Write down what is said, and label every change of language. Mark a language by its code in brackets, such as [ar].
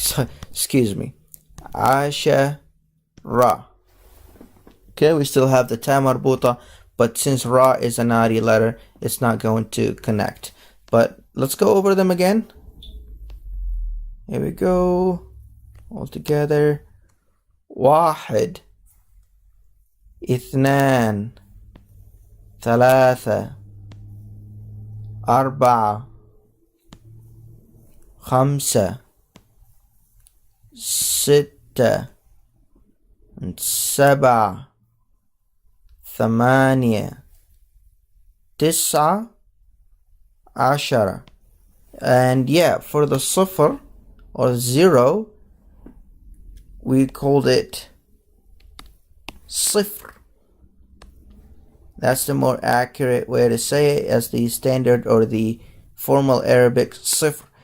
[en] So, excuse me. عشرة. Okay, we still have the ta marbuta, but since ra is a naughty letter, it's not going to connect. But let's go over them again. Here we go. All together. [ar] واحد اثنان ثلاثة أربعة خمسة ستة سبعة ثمانية تسعة عشرة. [en] And yeah, for the صفر or 0, we called it صفر. That's the more accurate way to say it, as the standard or the formal Arabic صفر.